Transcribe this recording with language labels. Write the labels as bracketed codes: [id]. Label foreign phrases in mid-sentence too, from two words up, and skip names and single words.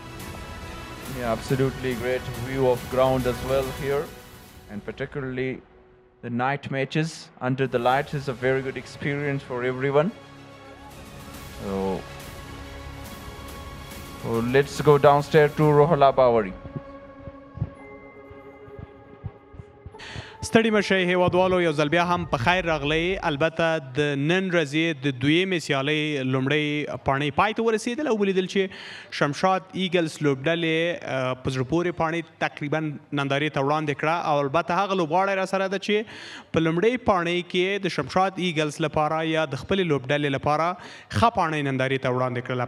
[en] Yeah, absolutely great view of ground as well here, and particularly the night matches under the lights is a very good experience for everyone. So let's go downstairs to Rohala Bawari. [ps] ستړي مشئ هیوادوالو، یو ځل بیا هم په خیر راغلی. البته د نن ورځې د دویمې سیالۍ لومړۍ پاڼۍ پای ته ورسېدله او ولیدل چې شمشاد ایګلز لوبډلې په زړه پورې پاڼۍ تقریبا نندارې ته وړاندې کړه، او البته هغه لوبغاړی راسره ده چې په لومړۍ پاڼۍ کې د شمشاد ایګلز لپاره یا د خپلې لوبډلې لپاره ښه پاڼۍ نندارې ته وړاندې کړله.